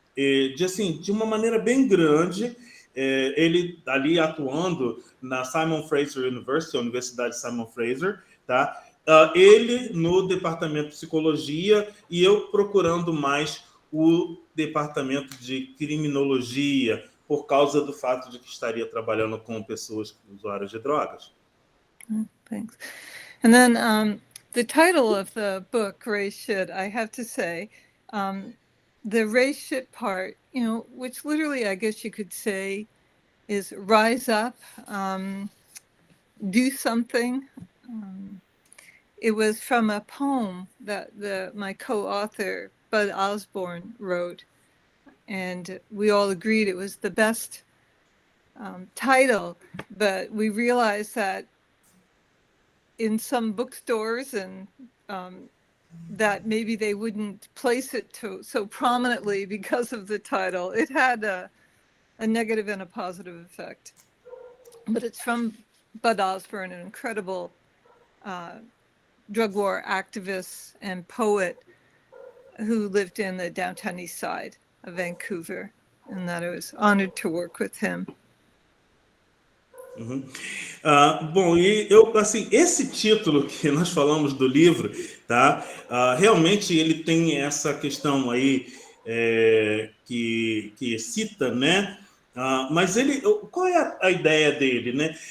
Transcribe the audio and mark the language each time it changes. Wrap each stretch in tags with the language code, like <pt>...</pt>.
<pt>De uma maneira bem grande, ele ali atuando na Simon Fraser University, a Universidade Simon Fraser, tá? Ele no departamento de psicologia e eu procurando mais o departamento de criminologia, por causa do fato de que estaria trabalhando com pessoas usuárias de drogas.</pt> <en>Thanks. And then the title of the book, Raise Shit, I have to say, the raise shit part, which literally I guess you could say is rise up, do something. It was from a poem that my co-author, Bud Osborne, wrote. And we all agreed it was the best title, but we realized that in some bookstores and that maybe they wouldn't place it so prominently because of the title. It had a negative and a positive effect. But it's from Bud Osborne, an incredible drug war activist and poet who lived in the downtown east side of Vancouver, and that I was honored to work with him. Uhum.</en> <pt>Bom, e eu, assim, esse título que nós falamos do livro, tá? Realmente ele tem essa questão aí que cita, né? Mas qual é a ideia dele, né?</pt>